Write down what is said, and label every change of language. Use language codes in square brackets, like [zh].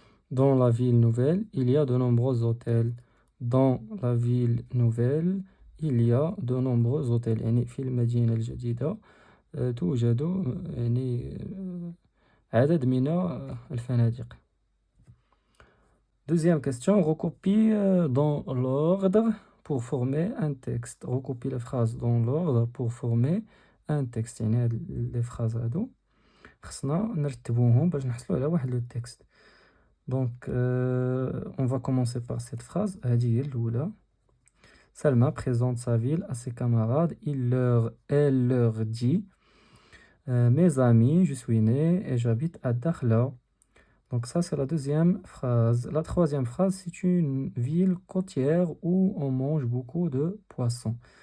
[fr] Dans la ville nouvelle, il y a de nombreux hôtels. Dans la ville nouvelle, il y a de nombreux hôtels. [ar] يعني في المدينة الجديدة توجد يعني عدد من الفنادق. [fr] Deuxième question, recopie dans l'ordre pour former un texte. Recopie les phrases dans l'ordre pour former un texte. [ar] يعني هاد [fr] les phrases [ar] هادو خصنا نرتبوهم باش نحصلوا على واحد [fr] le texte. Donc on va commencer par cette phrase. [ar] هذه هي الأولى. [fr] Salma présente sa ville à ses camarades. Elle leur dit mes amis, je suis né et j'habite à Dakhla. Donc ça, c'est la deuxième phrase. La troisième phrase, c'est une ville côtière où on mange beaucoup de poissons.